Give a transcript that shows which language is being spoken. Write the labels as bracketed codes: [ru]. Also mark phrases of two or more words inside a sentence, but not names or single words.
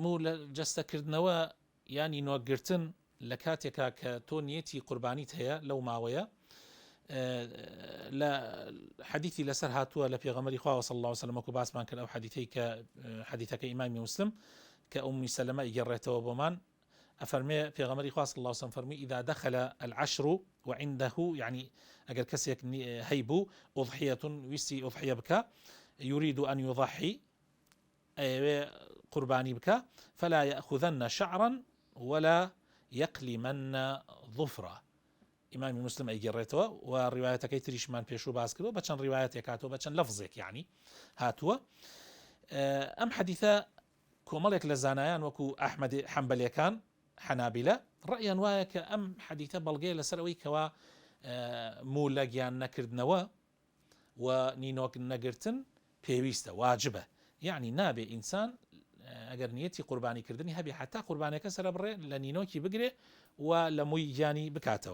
[ckb] جەستەکردنەوە ینی نۆگرتن لە کاتێکا کە تۆ نیەتی قوربانیت هەیە لەو ماوەیە لە حەدیثی لەسەر هاتووە لە پێغەمبەری خوا [ar] صلی الله عليه وسلم [ckb] وەکو باسمان کرد ئەو حەدیثەی کە حەدیثەکەی ئیمامی مسلم کە ئومی سەلەمە ئیگەڕێتەوە بۆمان ئەفەرمێ پێغەمبەری خوا [ar] صلی الله عليه وسلم [ckb] فەرمی [ar] إذا دخل العشر وعنده [ckb] يعني ئەگەر کەسێک هەیبوو أضحية ویستی أضحية بکە [ar] يريد أن يضحي [ckb] قرباني بك [ar] فلا يأخذن شعرا ولا يقلمن ظفرا. [ckb] إمام مسلم ئەیگەڕێتەوە و ڕیوایەتەکەی تریشمان پێشوو باس کردو بە چەند ڕیوایەتێک هاتووە بە چەند لەفزێک یعنی هاتووە. ئەم حەدیثە کۆمەڵێک لە زانایان وەکو ئەحمەد حەمبەلیەکان حەنابیلە ڕەئیان وایە کە ئەم حەدیثە بەڵگەیە لەسەر ئەوەی کەوا موو لە گیان نەکردنەوە و نینۆک نەگرتن پێویستە واجبە، یعنی نابێ ئینسان ئەگەر نیەتی قوربانیکردنی هەبێ حتا قوربانەکە سەر بڕێ لە نینۆکی بگرێ و لە مووی گیانی بکاتەوە.